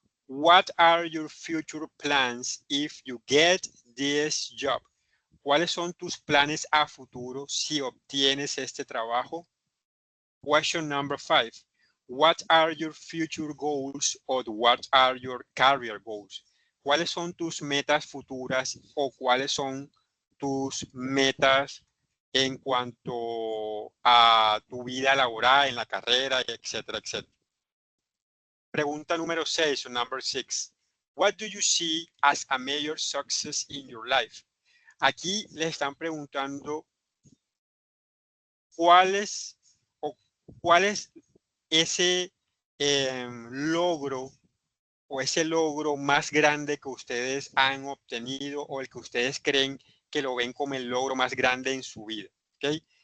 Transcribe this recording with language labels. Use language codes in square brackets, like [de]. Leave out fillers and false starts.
[en] What are your future plans if you get this job? [es] ¿Cuáles son tus planes a futuro si obtienes este trabajo? [en] Question number 5. What are your future goals or what are your career goals? [es] ¿Cuáles son tus metas futuras o cuáles son tus metas en cuanto a tu vida laboral, en la carrera, etcétera, etcétera? Pregunta número 6, [en] number 6. What do you see as a major success in your life? [es] Aquí les están preguntando cuál es ese logro o ese logro más grande que ustedes han obtenido o el que ustedes creen que lo ven como el logro más grande en su vida. ¿Okay?